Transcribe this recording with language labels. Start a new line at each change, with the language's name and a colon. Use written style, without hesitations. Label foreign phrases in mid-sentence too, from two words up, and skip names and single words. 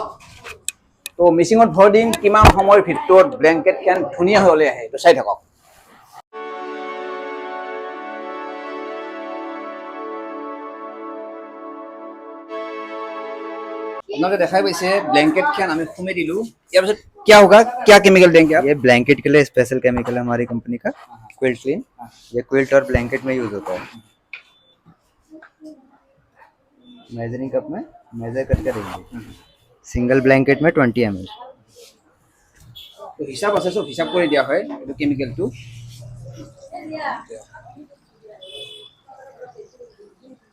Assamese: তো মিচিঙত ভৰ দিম কিমান সময়ৰ ভিতৰত ব্লেংকেটখন ধুনীয়া হৈ ওলাই আহে, তো চাই থাকক। আপোনালোকে দেখাই পাইছে ব্লেংকেটখন আমি সোমাই দিলোঁ। ইয়াৰ পিছত
Hindi: क्या होगा, क्या केमिकल देंगे आप? ये ब्लैंकेट के लिए स्पेशल केमिकल है हमारी कंपनी का, क्विल्ट क्लीन। ये क्विल्ट और ब्लैंकेट में यूज होता है।
English: measuring cup
Hindi: में मेजर करके देंगे। सिंगल ब्लैंकेट में 20 ml।
Assamese: তো হিচাপ আছে, চব হিচাপ কৰি দিয়া হয় এইটো কেমিকেলটো।